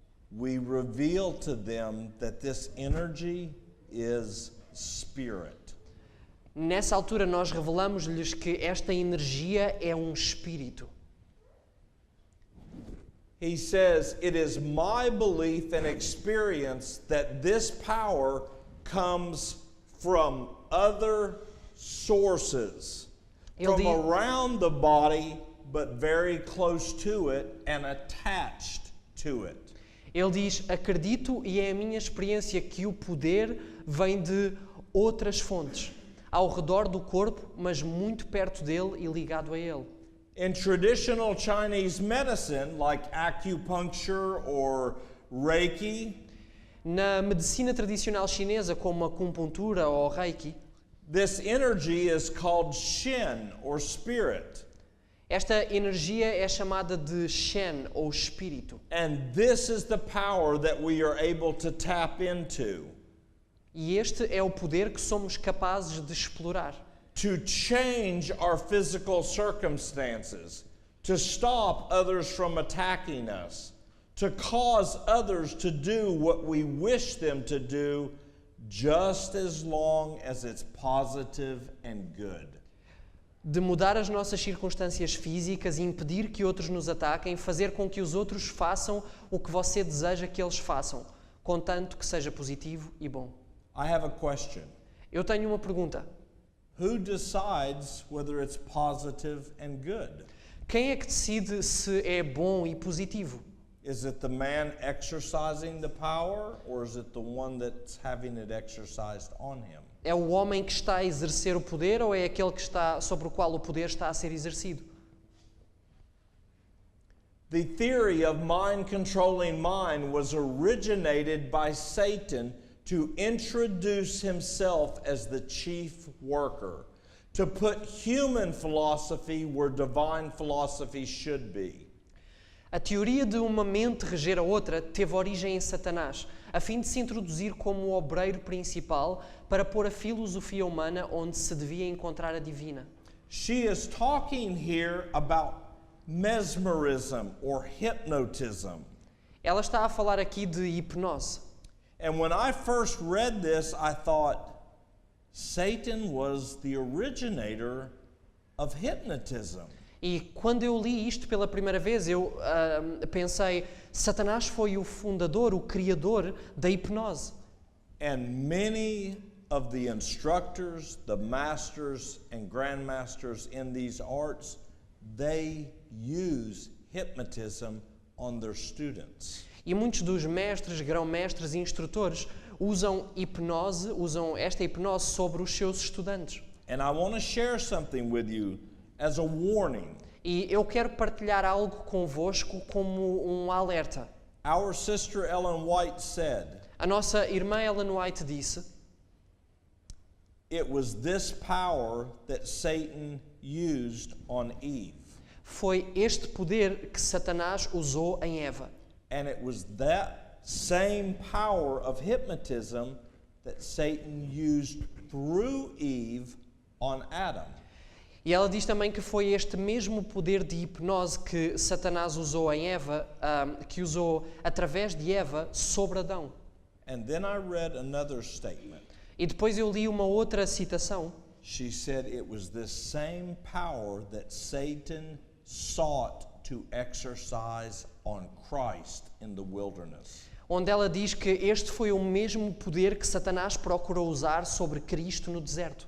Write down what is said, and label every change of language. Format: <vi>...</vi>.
<en>we reveal to them that this energy is spirit.</en> <pt>nessa altura nós revelamos-lhes que esta energia é um espírito.</pt> <en>He says, it is my belief and experience that this power comes from other sources,</en> <pt>Ele</pt> <en>from</en> <pt>diz-</pt> <en>around the body, but very close to it and attached to it.</en> <pt>Ele diz, acredito e é a minha experiência que o poder vem de outras fontes, ao redor do corpo, mas muito perto dele e ligado a ele.</pt> <en>In traditional Chinese medicine, like acupuncture or Reiki,</en> <pt>Na medicina tradicional chinesa, como a acupuntura ou reiki,</pt> <en>this energy is called Shen or spirit.</en> <pt>esta energia é chamada de Shen ou espírito.</pt> <en>And this is the power that we are able to tap into</en> <pt>E este é o poder que somos capazes de explorar.</pt> <en>to change our physical circumstances, to stop others from attacking us, to cause others to do what we wish them to do, just as long as it's positive and good.</en> <pt>De mudar as nossas circunstâncias físicas e impedir que outros nos ataquem, fazer com que os outros façam o que você deseja que eles façam, contanto que seja positivo e bom.</pt> <en>I have a question.</en> <pt>Eu tenho uma pergunta.</pt> <en>Who decides whether it's positive and good?</en> <pt>Quem é que decide se é bom e positivo?</pt> <en>Is it the man exercising the power, or is it the one that's having it exercised on him?</en> <pt>É o homem que está a exercer o poder ou é aquele que está sobre o qual o poder está a ser exercido?</pt> <en>The theory of mind controlling mind was originated by Satan to introduce himself as the chief worker, to put human philosophy where divine philosophy should be.</en> <pt>A teoria de uma mente reger a outra teve origem em Satanás, a fim de se introduzir como o obreiro principal para pôr a filosofia humana onde se devia encontrar a divina.</pt> <en>She is talking here about mesmerism or hypnotism.</en> <pt>Ela está a falar aqui de hipnose.</pt> <en>And when I first read this, I thought Satan was the originator of hypnotism.</en> <pt>E quando eu li isto pela primeira vez, eu pensei, Satanás foi o fundador, o criador da hipnose.</pt> <en>And many of the instructors, the masters and grandmasters in these arts, they use hypnotism on their students.</en> <pt>E muitos dos mestres, grão-mestres e instrutores usam esta hipnose sobre os seus estudantes.</pt> <en>And I want to share something with you as a warning.</en> <pt>E eu quero partilhar algo convosco como um alerta.</pt> <en>Our sister Ellen White said,</en> <pt>A nossa irmã Ellen White disse:</pt> <en>it was this power that Satan used on Eve.</en> <pt>foi este poder que Satanás usou em Eva.</pt> <en>And it was that same power of hypnotism that Satan used through Eve on Adam.</en> <pt>E ela diz também que foi este mesmo poder de hipnose que Satanás usou em Eva, que usou através de Eva sobre Adão.</pt> <en>And then I read another statement.</en> <pt>E depois eu li uma outra citação.</pt> <en>She said it was this same power that Satan sought to exercise on Christ in the wilderness.</en> <pt>Onde ela diz que este foi o mesmo poder que Satanás procurou usar sobre Cristo no deserto.</pt>